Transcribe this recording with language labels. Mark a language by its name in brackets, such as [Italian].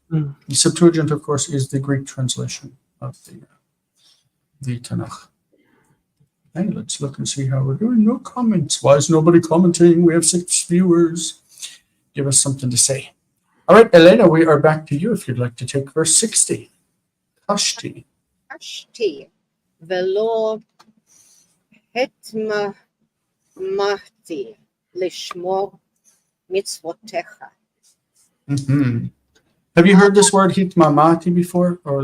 [English] The Septuagint, of course, is the Greek translation of the Tanakh. Okay, let's look and see how we're doing. No comments. Why is nobody commenting? We have 6 viewers. Give us something to say. All right, Elena, we are back to you if you'd like to take verse 60. [Hebrew] Kashti. Kashti velo התמהמהתי לשמור מצוותיך. [English] Have you heard this word hitmamati before, or